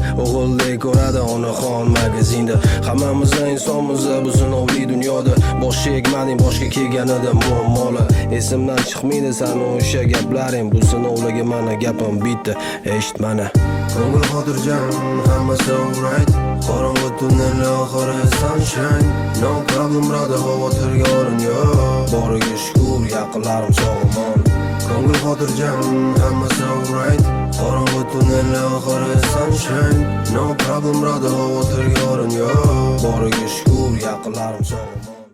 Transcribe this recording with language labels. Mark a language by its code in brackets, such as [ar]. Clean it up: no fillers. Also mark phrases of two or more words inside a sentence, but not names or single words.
[uz] O'g'ildek ko'radi onaxon magazinda. Hammamiz insonmiz bu sinovli dunyoda. Boshga egmading, boshga kelganida muammolar. Esimdan chiqmaydi sani o'sha gaplaring. Bu sinovlarga mana gapim bitta, eshit mana. Ko'ngil xotirjam, hammasi alright. Qorong'u tunnelning oxiri sunshine. [en] No problem brother, [uz] xavotirga o'rin yo'q. Boriga shukr, yaqinlarim sog'-omon. Ko'ngil xotirjam, hammasi alright. Qorong'u tunnelning oxiri sunshine. [en] No problem brother, [uz] xavotirga o'rin yo'q. Boriga shukr, yaqinlarim sog'-omon.